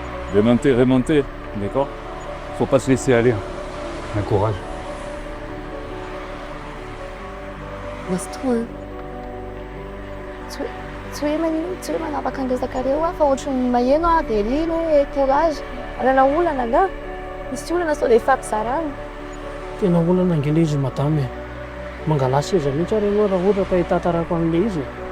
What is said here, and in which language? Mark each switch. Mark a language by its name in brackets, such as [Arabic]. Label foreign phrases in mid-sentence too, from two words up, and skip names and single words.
[French] Remonter, remonter, d'accord? Faut pas se laisser aller. Un courage. Laisse toi. [Malagasy] Tsy hoe manapaka andresakareo fa ohatrany maheno dia rino hoe courage alala olana nga misy olana sao dia fampizarana tena olana angele izy madame mangalasy izy mihitsy ary ianao raha ohatra ka hitantarako an'ilay izy